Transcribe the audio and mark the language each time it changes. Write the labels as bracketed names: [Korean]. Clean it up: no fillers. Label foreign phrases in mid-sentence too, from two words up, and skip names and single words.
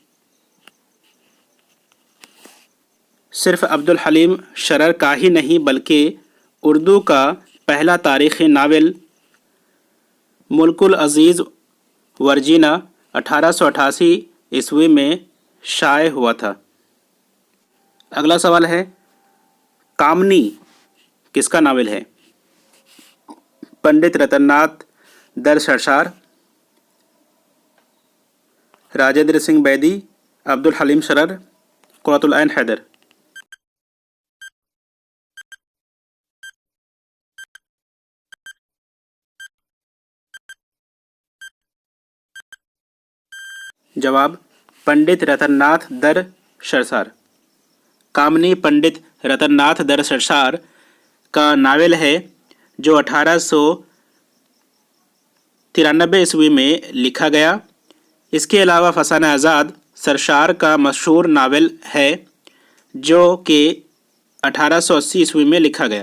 [Urdu] صرف عبدالحلیم سرر کا ہی نہیں بلکہ اردو کا پہلا تاریخی ناول ملک العزیز ورجینہ 1888 عیسوی میں شائع ہوا تھا۔ اگلا سوال ہے، کامنی کس کا ناول ہے؟ پنڈت رتن ناتھ در سرسار، راجندر سنگھ بیدی، عبدالحلیم سرر، قرۃ العین حیدر۔ جواب پنڈت رتن ناتھ در سرسار۔ کامنی پنڈت رتن ناتھ در سرسار کا ناول ہے جو 1893 عیسوی میں لکھا گیا۔ اس کے علاوہ فسانہ آزاد سرسار کا مشہور ناول ہے جو کہ 1880 عیسوی میں لکھا گیا۔